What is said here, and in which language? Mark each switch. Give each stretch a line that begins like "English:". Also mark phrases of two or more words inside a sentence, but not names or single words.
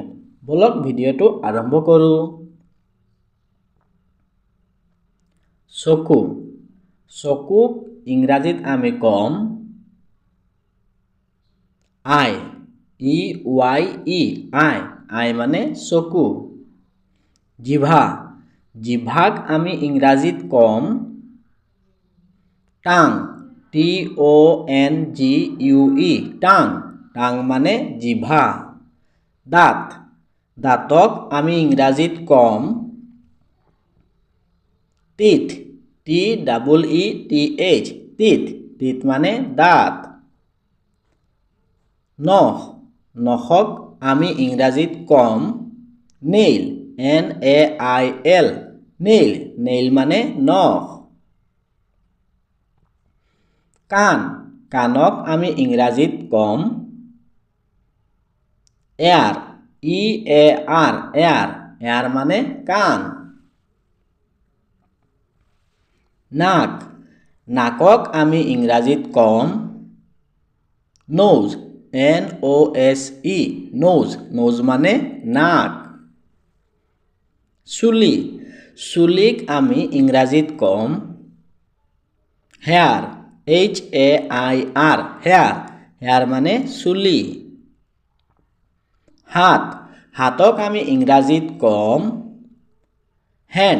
Assamese: বলক ভিডিঅ'টো আৰম্ভ কৰোঁ। চকু। চকুক ইংৰাজীত আমি কম আই। EYE আই। আই মানে চকু। জিভা। জিভাক আমি ইংৰাজীত কম টাং। TONGUE টাং। টাং মানে জিভা। দাঁত। দাঁতক আমি ইংৰাজীত কম টিথ। TEETH টিথ। টিথ মানে দাঁত। নখ। নখক আমি ইংৰাজীত কম নেইল। NAIL নেইল। নেইল মানে নখ। কাণ। কাণক আমি ইংৰাজীত কম এয়াৰ। EAR এয়াৰ। এয়াৰ মানে কাণ। নাক। নাকক আমি ইংৰাজীত কম নোজ। NOSE নোজ। নোজ মানে নাক। চুলি। চুলিক আমি ইংৰাজীত কম হেয়াৰ। HAIR হেয়াৰ। হেয়াৰ মানে চুলি। হাত। হাতক আমি ইংৰাজীত কম হেণ্ড।